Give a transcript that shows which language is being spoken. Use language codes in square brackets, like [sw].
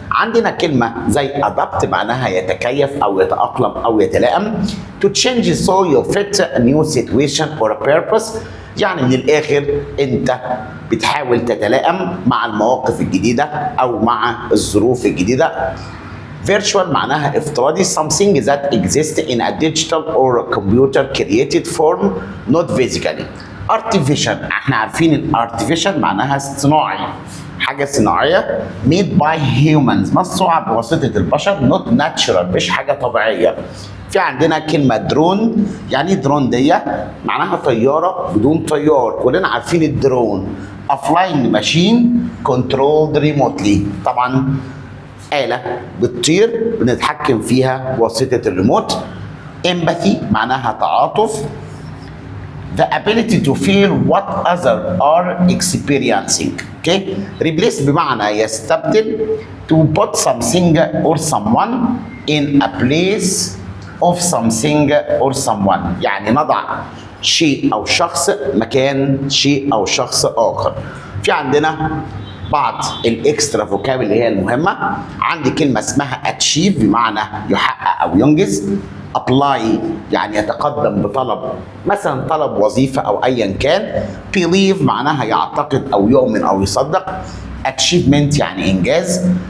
[ar] عندنا كلمة زي adapt معناها يتكيف أو يتأقلم أو يتلائم. [en] To change so you fit a new situation or a purpose. [ar] يعني من الآخر أنت بتحاول تتلائم مع المواقف الجديدة أو مع الظروف الجديدة. [en] Virtual [ar] معناها افتراضي [en] something that exists in a digital or computer created form not physically. [ar] Artificial احنا عارفين الارتفيشال معناها صناعي، حاجة صناعية [en] made by humans [ar] مصنوعة بواسطة البشر [en] not natural [ar] مش حاجة طبيعية. في عندنا كلمة درون، يعني درون دي معناها طيارة بدون طيار، كلنا عارفين الدرون. [en] A flying machine controlled remotely، [ar] طبعا آلة بتطير بنتحكم فيها بواسطة الريموت. Empathy معناها تعاطف. [en] The ability to feel what others are experiencing. Okay? [ar] Replace بمعنى يستبدل. [en] To put something or someone in a place of something or someone، [ar] يعني نضع شيء أو شخص مكان شيء أو شخص آخر. في عندنا بعض الاكسترا فوكاب اللي هي المهمة. عندي كلمة اسمها achieve بمعنى يحقق أو ينجز. apply يعني يتقدم بطلب، مثلا طلب وظيفة أو أيا كان. believe معناها يعتقد أو يؤمن أو يصدق. achievement يعني إنجاز.